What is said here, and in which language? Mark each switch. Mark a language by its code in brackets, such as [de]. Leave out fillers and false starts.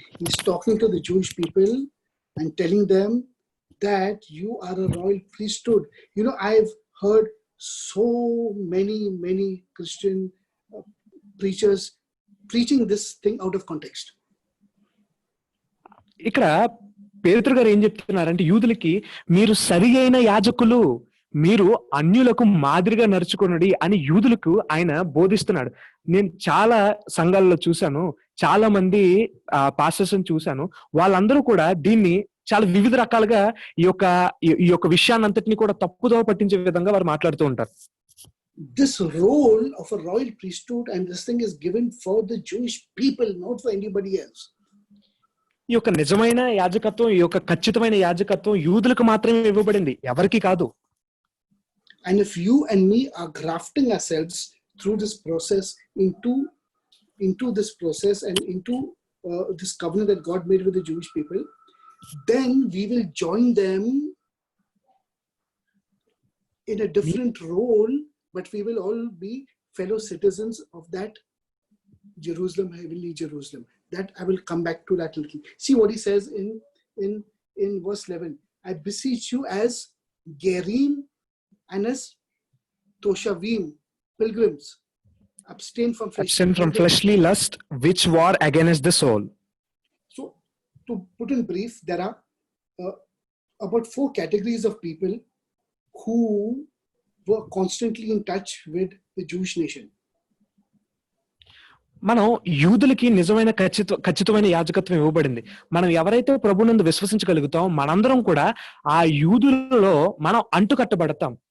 [en] He's talking to the Jewish people and telling them that you are a royal priesthood. I've heard so many Christian preachers preaching this thing out of context. [te] ఇక్కడ పేతురు గారు ఏం చెప్తున్నారంటే యూదులకి మీరు సరి అయిన యాజకులు, మీరు అన్యులకు మాదిరిగా నడుచుకున్నది అని యూదులకు ఆయన బోధిస్తున్నాడు. నేను చాలా సంఘాలలో చూశాను, చాలా మంది పాస్టర్స్ చూశాను, వాళ్ళందరూ కూడా దీన్ని చాలా వివిధ రకాలుగా ఈ యొక్క విషయాన్ని అంతటిని కూడా తప్పుదోవ పట్టించే విధంగా వారు మాట్లాడుతూ ఉంటారు. [en] This role of a royal priesthood and this thing is given for the Jewish people, not for anybody else. [te] ఈ యొక్క నిజమైన యాజకత్వం, ఈ యొక్క ఖచ్చితమైన యాజకత్వం యూదులకు మాత్రమే ఇవ్వబడింది, ఎవరికి కాదు. [en] And if you and me are grafting ourselves through this process into this process and into this covenant that God made with the Jewish people, then we will join them in a different role, but we will all be fellow citizens of that Jerusalem, heavenly Jerusalem. That I will come back to that little. See what he says in verse 11. I beseech you as Gerim and as Toshavim, pilgrims, abstain from fleshly lust which war against the soul. So to put in brief, there are about 4 categories of people who were constantly in touch with the Jewish nation. [te] మనం యూదులకి నిజమైన ఖచ్చితమైన యాజకత్వం ఇవ్వబడింది. మనం ఎవరైతే ప్రభునందు విశ్వసించగలుగుతాం మనందరం కూడా ఆ యూదులలో మనం అంటుకట్టబడతాం.